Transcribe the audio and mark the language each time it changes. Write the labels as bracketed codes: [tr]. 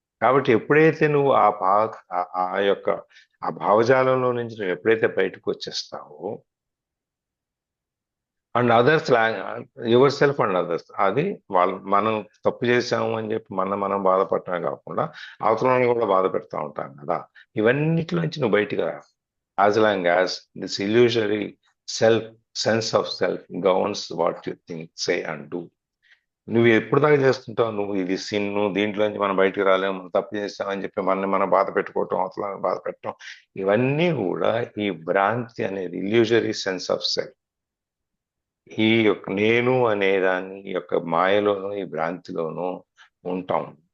[te] కాబట్టి ఎప్పుడైతే నువ్వు ఆ యొక్క ఆ భావజాలంలో నుంచి నువ్వు ఎప్పుడైతే బయటకు వచ్చేస్తావో, [en] and others, yourself and others, [te] అది మనం తప్పు చేసాము అని చెప్పి మనం బాధపడటమే కాకుండా అవతలని కూడా బాధ పెడతా ఉంటాం కదా. ఇవన్నిటి నుంచి నువ్వు బయటికి రా. [en] As long as this illusory sense of self governs what you think, say and do. [te] నువ్వు ఎప్పుడు దాకా చేస్తుంటావు? నువ్వు ఇది సిన్ను, దీంట్లోంచి మనం బయటకు రాలేము, మనం తప్పు చేస్తామని చెప్పి మనం బాధ పెట్టుకోవటం, అవతలని బాధ పెట్టడం, ఇవన్నీ కూడా ఈ భ్రాంతి అనేది [en] Illusory sense of self. [te] ఈ యొక్క నేను అనేదాన్ని ఈ యొక్క మాయలోనూ ఈ భ్రాంతిలోనూ ఉంటాం.